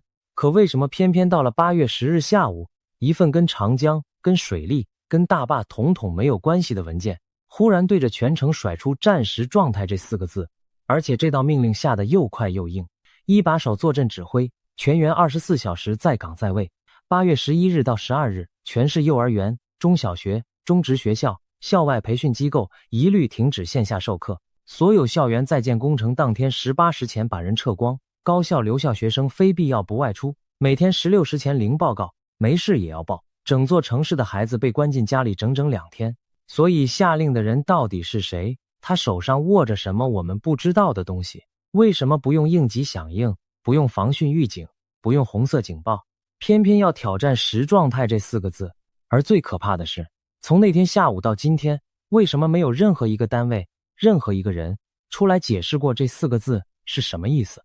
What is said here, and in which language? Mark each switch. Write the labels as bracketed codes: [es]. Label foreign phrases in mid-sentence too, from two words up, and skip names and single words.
[zh] 可為什麼偏偏到了8月10日下午，一份跟長江、跟水利、跟大壩统統沒有關係的文件，忽然對着全城甩出戰時狀態這4個字，而且這道命令下得又快又硬。一把手坐鎮指揮，全員24小時在崗在位。8月11日到12日，全市幼兒園、中小學、中職學校、校外培訓機構一律停止線下授課，所有校園在建工程當天18 時前把人撤光，高校留校學生非必要不外出，每天16時前零報告，沒事也要報。整座城市的孩子被關進家裡整整2天。所以下令的人到底是誰？他手上握着什麼我們不知道的東西？為什麼不用應急響應，不用防汛預警，不用紅色警報，偏偏要挑戰時狀態這4個字？而最可怕的是，從那天下午到今天，為什麼沒有任何一個單位、任何一個人出來解釋過這4個字是什麼意思？